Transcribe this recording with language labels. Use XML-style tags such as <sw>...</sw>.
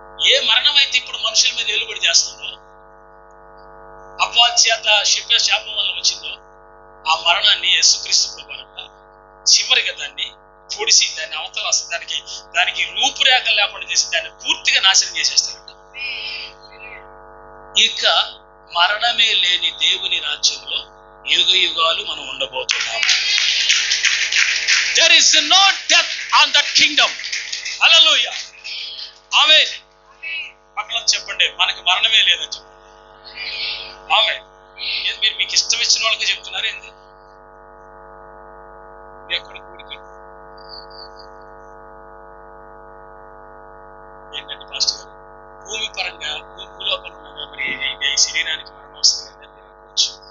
<te>ఏ మరణం అయితే ఇప్పుడు మనుషుల మీద ఏలుబడి చేస్తుందో, అపవాద్యత శాపం వల్ల వచ్చిందో, ఆ మరణాన్ని యేసుక్రీస్తు ప్రభునంట చివరిగా దాన్ని పొడిసి దాన్ని అవతల దానికి రూపురేఖలు లేకుండా చేసి దాన్ని పూర్తిగా నాశనం చేసేస్తాడంట. ఇక మరణమే లేని దేవుని రాజ్యంలో యుగ యుగాలు మనం ఉండబోతున్నాము.</te> <en>There is no death on that kingdom. Hallelujah. ఆమేన్.</en> <te>పక్కన చెప్పండి, మనకి మరణమే లేదని చెప్పండి. ఆమేన్. మీరు మీకు ఇష్టం ఇచ్చిన వాళ్ళకి చెప్తున్నారు ఏంది? ఎక్కడ కూడికి ఏంటంటే పాస్టర్ గారు, భూమి పరంగా భూలోపల ఉండగా మరి ఈ శరీరానికి మరణం వస్తుంది కదా, మీరు అనుకోవచ్చు.</te>